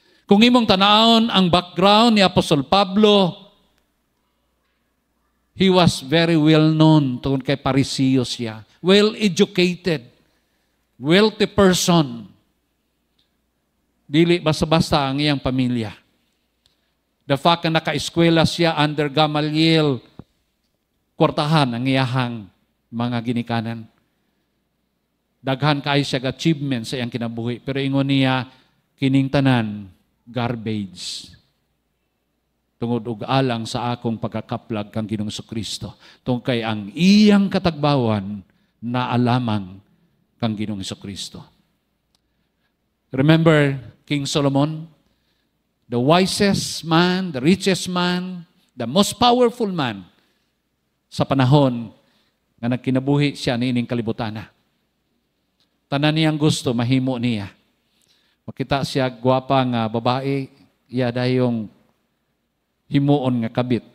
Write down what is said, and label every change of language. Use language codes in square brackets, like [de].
[ceb] Kung imong tanawon ang background ni Apostol Pablo, [en] he was very well known [ceb] tungkol kay Pariseo siya. [en] Well-educated, wealthy person. [ceb] Dili basta-basta ang iyang pamilya. [en] The fact [ceb] na naka-eskwela siya under Gamaliel, kwartahan ang iyahang mga ginikanan. Daghan kaay siya achievement sa iyang kinabuhi. Pero ingon niya, kining tanan, garbage. Tungod og alang sa akong pagkakaplag kang Ginoong Hesukristo. Tungod kay ang iyang katagbawan na alamang kang Ginoong Hesukristo. [en] Remember King Solomon? The wisest man, the richest man, the most powerful man [ceb] sa panahon nga nagkinabuhi siya niining kalibutana. Tanan niyang gusto, mahimo niya. Makita siya gwapa nga babae, iya dayong himuon nga kabit.